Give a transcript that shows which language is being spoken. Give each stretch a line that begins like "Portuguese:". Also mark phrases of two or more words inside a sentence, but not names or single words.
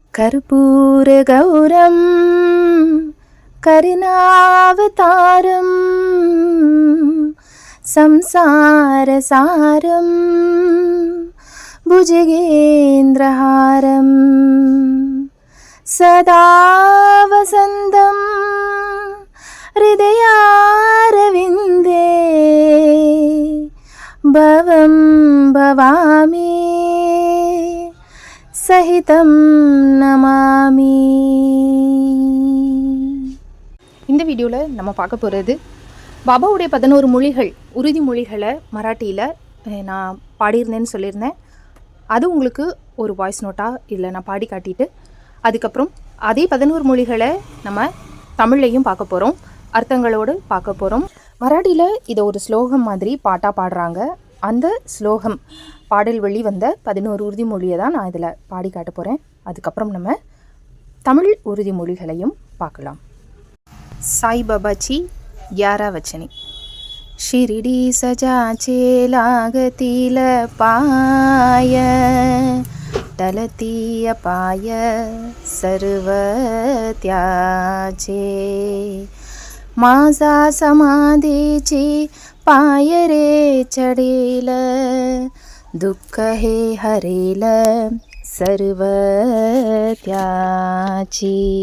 Sanskrit: कर्पूरगौरं करुणावतारं संसारसारं भुजगेन्द्रहारं सदा वसन्तं हृदयारविन्दे भवं भवामि सहितं नमामि.
Tamil: இந்த வீடியோவில் நம்ம பார்க்க போகிறது பாபாவுடைய 11 மொழிகள், உறுதிமொழிகளை மராட்டியில் நான் பாடியிருந்தேன்னு சொல்லியிருந்தேன். அது உங்களுக்கு ஒரு வாய்ஸ் நோட்டாக இல்லை நான் பாடி காட்டிட்டு அதுக்கப்புறம் அதே 11 மொழிகளை நம்ம தமிழ்லையும் பார்க்க போகிறோம், அர்த்தங்களோடு பார்க்க போகிறோம். மராட்டியில் இதை ஒரு ஸ்லோகம் மாதிரி பாட்டாக பாடுறாங்க. அந்த ஸ்லோகம் பாடல் வழி வந்த 11 உறுதிமொழியை தான் நான் இதில் பாடி காட்ட போகிறேன். அதுக்கப்புறம் நம்ம தமிழ் உறுதிமொழிகளையும் பார்க்கலாம்.
Marathi: साईबाबाची 11 वचनी. शिरडी सजाचे लागतील पाय, टलती अपाय सर्व त्याचे. माझा समाधीची पाय रे चढेल, दुःख हे हरेल सर्व त्याची.